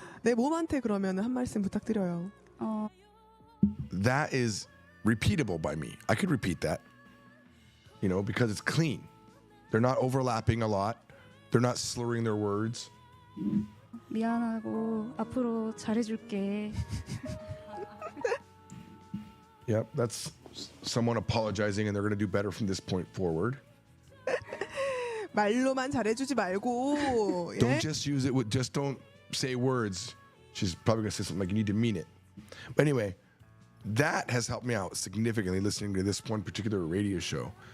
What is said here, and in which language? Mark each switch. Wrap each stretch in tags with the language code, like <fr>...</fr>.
<ko>내 몸한테 그러면 한 말씀 부탁드려요.</ko> <en>That is repeatable by me. I could repeat that. Because it's clean. They're not overlapping a lot. They're not slurring their words.</en> <ko>미안하고 앞으로 잘해줄게.</ko> <en>Yep, that's someone apologizing and they're going to do better from this point forward.</en> <ko>말로만 잘해주지 말고.</ko> <en>Don't just use it just don't say words. She's probably going to say something like you need to mean it. But anyway, that has helped me out significantly listening to this one particular radio show.</en>